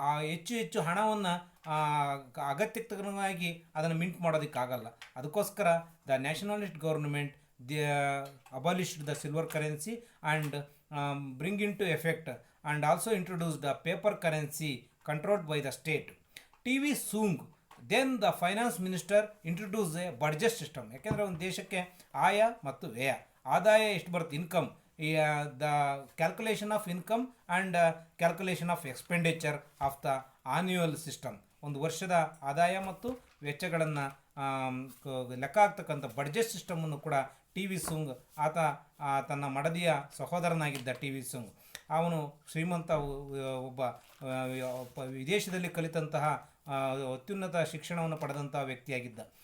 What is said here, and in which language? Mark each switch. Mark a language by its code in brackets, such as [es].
[kn] ಹೆಚ್ಚು ಹೆಚ್ಚು ಹಣವನ್ನು ಅಗತ್ಯಕ್ಕೆ ತಕ್ಕನಾಗಿ ಅದನ್ನು ಮಿಂಟ್ ಮಾಡೋದಕ್ಕಾಗಲ್ಲ. ಅದಕ್ಕೋಸ್ಕರ [en] The nationalist government abolished the silver currency and bring into effect and also introduced the paper currency controlled by the state. TV Sung, then the finance minister introduced a budget system. [kn] ಯಾಕೆಂದರೆ ಒಂದು ದೇಶಕ್ಕೆ ಆಯ ಮತ್ತು ವ್ಯಯ, ಆದಾಯ ಎಷ್ಟು ಬರುತ್ತೆ, [en] Income, the calculation of income and calculation of expenditure of the annual system. [kn] ಒಂದು ವರ್ಷದ ಆದಾಯ ಮತ್ತು ವೆಚ್ಚಗಳನ್ನು ಲೆಕ್ಕ ಆಗ್ತಕ್ಕಂಥ ಬಡ್ಜೆಟ್ ಸಿಸ್ಟಮನ್ನು ಕೂಡ ಟಿ ವಿ ಸುಂಗ್, ಆತ ತನ್ನ ಮಡದಿಯ ಸಹೋದರನಾಗಿದ್ದ ಟಿ ವಿ ಸುಂಗ್, ಅವನು ಶ್ರೀಮಂತ ಒಬ್ಬ ವಿದೇಶದಲ್ಲಿ ಕಲಿತಂತಹ ಅತ್ಯುನ್ನತ ಶಿಕ್ಷಣವನ್ನು ಪಡೆದಂಥ ವ್ಯಕ್ತಿಯಾಗಿದ್ದ.